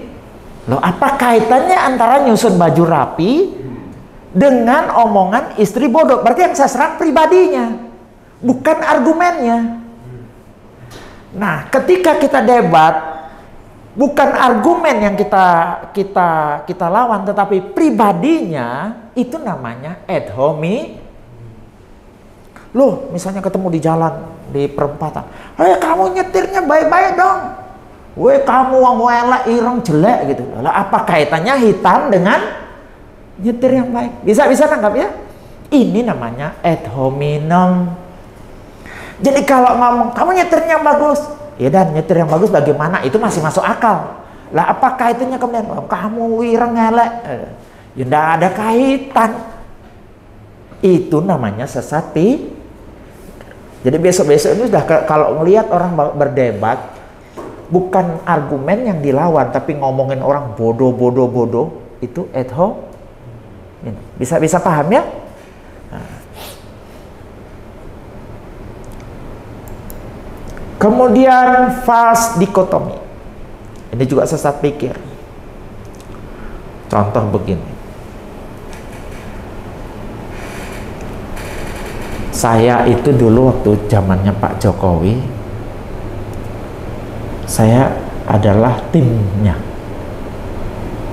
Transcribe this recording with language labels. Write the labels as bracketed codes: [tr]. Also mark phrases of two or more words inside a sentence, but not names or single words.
[id] Loh, apa kaitannya antara nyusun baju rapi dengan omongan istri bodoh? Berarti yang saya serang pribadinya, bukan argumennya. Nah, ketika kita debat, bukan argumen yang kita lawan, tetapi pribadinya, itu namanya [la] ad hominem. [id] Loh, misalnya ketemu di jalan, di perempatan, kamu nyetirnya baik-baik dong. Kamu [jv] wong elek ireng [id] jelek gitu. Lah apa kaitannya hitam dengan nyetir yang baik? Bisa nangkap ya? Ini namanya [la] ad hominem. [id] Jadi kalau ngomong kamu nyetirnya yang bagus, ya dan nyetir yang bagus bagaimana? Itu masih masuk akal. Lah apa kaitannya kemudian kamu [jv] ireng elek? [id] Ya enggak ada kaitan. Itu namanya sesat. Jadi besok-besok ini sudah kalau ngelihat orang berdebat, bukan argumen yang dilawan, tapi ngomongin orang bodoh, itu [la] ad hominem. [id] Bisa paham ya? Nah. Kemudian false dikotomi. Ini juga sesat pikir. Contoh begini. Saya itu dulu waktu zamannya Pak Jokowi, saya adalah timnya.